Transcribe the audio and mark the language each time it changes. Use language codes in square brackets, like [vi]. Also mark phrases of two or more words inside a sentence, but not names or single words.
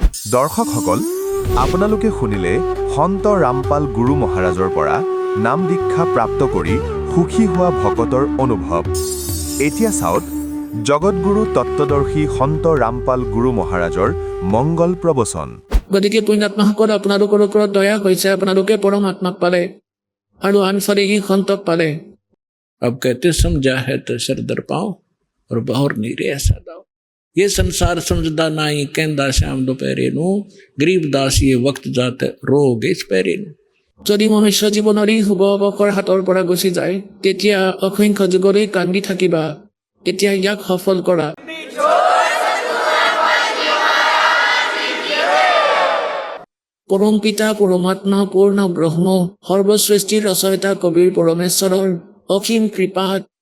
[as] দৰ্শকসকল, আপোনালোকে শুনিলে সন্ত ৰামপাল গুৰু মহাৰাজৰ পৰা নাম দীক্ষা প্ৰাপ্ত কৰি সুখী হোৱা ভকতৰ অনুভৱ। এতিয়া চাওক জগতগুৰু তত্ত্বদৰ্শী সন্ত ৰামপাল গুৰু মহাৰাজৰ মংগল প্ৰবচন। গতিকে পুণ্যাত্মাসকল, আপোনালোকৰ ওপৰত দয়া হৈছে, আপোনালোকে পৰমাত্মাক পালে আৰু আনফালেহি সন্তক পালে। [hi] अब कहते समझा है तो सर दर पाओ और बाहर नीरे ऐसा दाओ। [pa] ਯੇ ਸੰਸਾਰ ਸਮਝਦਾ ਨਾਈ ਕਹੰਦਾ ਸ਼ਿਆਮ ਦੋਪਹਿਰੇ ਨੂੰ, ਗਰੀਬਦਾਸ ਯੇ ਵਕਤ ਜਾਤ ਰੋਗ ਇਸ ਪੈਰੇ ਨੂੰ। [as] যদি মনুষ্য জীৱনৰ এই শুভ অৱসৰ হাতৰ পৰা গুচি যায়, তেতিয়া অসংখ্য যুগলৈ কান্দি থাকিবা। এতিয়া ইয়াক সফল কৰা। পৰম পিতা পৰমাত্মা পূৰ্ণ ব্ৰহ্ম সৰ্বসৃষ্টিৰ ৰচয়িতা কবিৰ পৰমেশ্বৰৰ অসীম কৃপাত